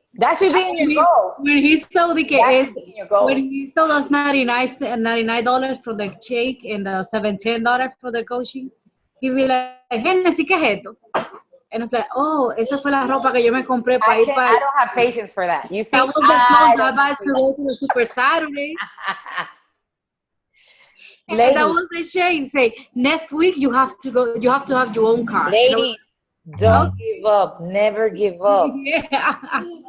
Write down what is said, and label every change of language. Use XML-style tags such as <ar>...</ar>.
<en>That should be in your goals. When he saw when he saw us $99 for the check and the $17 for the coaching, he be like, Genesis,</en> <es>¿qué es esto?</es> <en>And it's like, oh,</en> <es>esa fue la ropa que yo me compré para ir para.</es> <en>I don't have patience for that. You see, That was the clothes I bought to go to the Super Saturday. And that was the shame. Say, next week you have to go, you have to have your own car. Ladies, don't give up. Never give up. Yeah.</en>